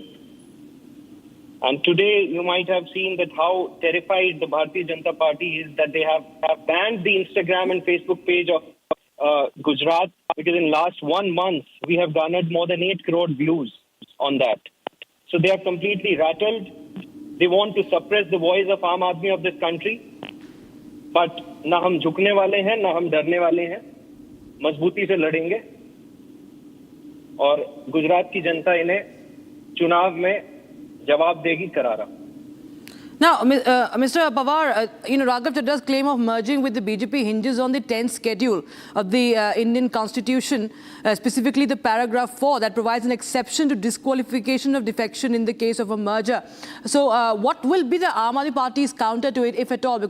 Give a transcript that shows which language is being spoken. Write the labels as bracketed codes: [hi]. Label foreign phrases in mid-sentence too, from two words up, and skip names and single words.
[en] And today, you might have seen that how terrified the Bharatiya Janata Party is that they have banned the Instagram and Facebook page of Gujarat, because in last 1 month, we have garnered more than 8 crore views on that. So they are completely rattled. They want to suppress the voice of [hi] आम आदमी [en] of this country. [hi] But न हम झुकने वाले हैं, न हम डरने वाले हैं. मज़बूती से लड़ेंगे. और गुजरात की जनता इन्हें चुनाव में जवाब देगी करारा. [en] Now, Mr. Pawar, Raghav Chadda's claim of merging with the BJP hinges on the 10th schedule of the Indian Constitution, specifically the paragraph 4 that provides an exception to disqualification of defection in the case of a merger. So, what will be the Aam Aadmi Party's counter to it, if at all?